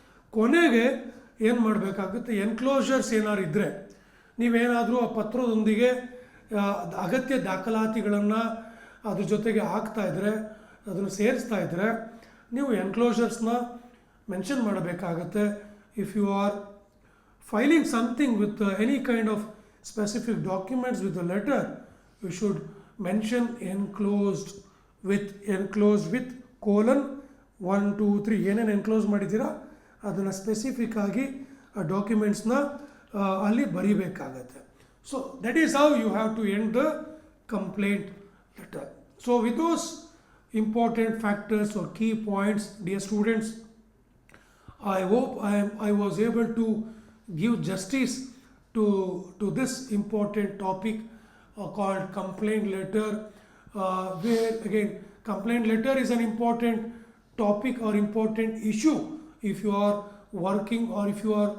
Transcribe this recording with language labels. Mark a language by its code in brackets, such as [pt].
[kn] ಕೊನೆಗೆ ಏನು ಮಾಡಬೇಕಾಗುತ್ತೆ? ಎನ್ಕ್ಲೋಷರ್ಸ್ ಏನಾದ್ರು ಇದ್ದರೆ, ನೀವೇನಾದರೂ ಆ ಪತ್ರದೊಂದಿಗೆ ಅಗತ್ಯ ದಾಖಲಾತಿಗಳನ್ನು ಅದ್ರ ಜೊತೆಗೆ ಹಾಕ್ತಾಯಿದ್ರೆ, ಅದನ್ನು ಸೇರಿಸ್ತಾ ಇದ್ದರೆ ನೀವು ಎನ್ಕ್ಲೋಷರ್ಸ್ನ ಮೆನ್ಷನ್ ಮಾಡಬೇಕಾಗತ್ತೆ. [en] If you are filing something with any kind of specific documents with the letter, you should mention enclosed with colon 1 2 3. [kn] ಏನೇನು ಎನ್ಕ್ಲೋಸ್ ಮಾಡಿದ್ದೀರಾ ಅದನ್ನು ಸ್ಪೆಸಿಫಿಕ್ ಆಗಿ ಆ ಡಾಕ್ಯುಮೆಂಟ್ಸ್ನ ಅಲ್ಲಿ ಬರೀಬೇಕಾಗತ್ತೆ. [en] So that is how you have to end the complaint letter. So with those important factors or key points, dear students, I hope I was able to give justice to this important topic called complaint letter, where again complaint letter is an important topic or important issue if you are working, or if you